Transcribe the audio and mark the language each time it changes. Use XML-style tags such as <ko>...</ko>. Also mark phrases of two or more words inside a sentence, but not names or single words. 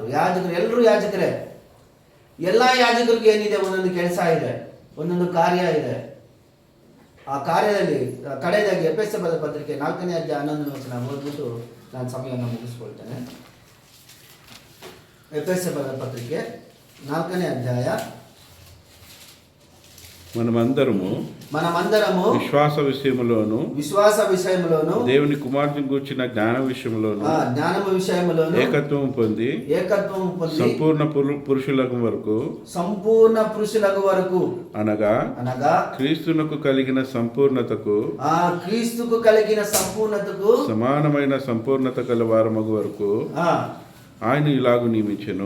<kn>ಯಾಜಕರು ಎಲ್ಲರೂ ಯಾಜಕರೇ. ಎಲ್ಲ ಯಾಜಕರಿಗೆ ಏನಿದೆ, ಒಂದೊಂದು ಕೆಲಸ ಇದೆ, ಒಂದೊಂದು ಕಾರ್ಯ ಇದೆ. ಆ ಕಾರ್ಯದಲ್ಲಿ ಕಡೆಯದಾಗಿ ಎಫೆಸದ ಪತ್ರಿಕೆ 4ನೇ ಅಧ್ಯಾಯ 11ನೇ ವಚನ ಓದ್ಬಿಟ್ಟು ನಾನು ಸಮಯವನ್ನು ಮುಗಿಸ್ಕೊಳ್ತೇನೆ.</kn> <te>ಎಫೆಸದ పత్రికే 4ನೇ అధ్యాయ మనమందరము విశ్వాస విషయములోను దేవుని కుమారుని గూర్చిన జ్ఞానము విషయములోను ఏకత్వము పొంది సంపూర్ణ పురుషులకు వరకు అనగా క్రీస్తునకు కలిగిన సంపూర్ణతకు సమానమైన సంపూర్ణత కల వారమగు వరకు ఆయన ఇలాగు నియమించెను.</te>